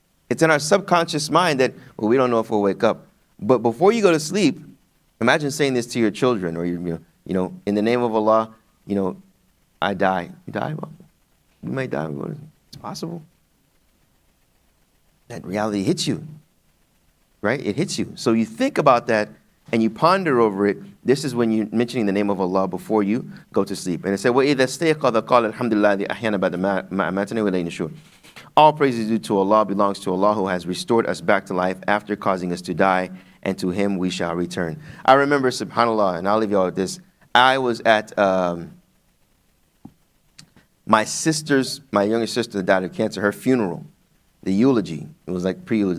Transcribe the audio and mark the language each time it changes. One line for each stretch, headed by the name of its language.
English: It's in our subconscious mind that, well, we don't know if we'll wake up. But before you go to sleep, imagine saying this to your children, or in the name of Allah, I die. You die? Well, you may die. It's possible. That reality hits you, right? It hits you. So you think about that and you ponder over it. This is when you're mentioning the name of Allah before you go to sleep. And it said,
Arabic: وَإِذَا اسْتَيْقَظَ قَالَ الْحَمْدُ لِلَّهِ أَحْيَانَ بَعْدَ مَا أَمَاتَنَا وَإِلَيْهِ النُّشُورُ.
English: All praise is due to Allah, belongs to Allah, who has restored us back to life after causing us to die, and to Him we shall return. I remember, subhanAllah, and I'll leave you all with this. I was at my younger sister that died of cancer, her funeral. the eulogy. It was like pre-eulogy.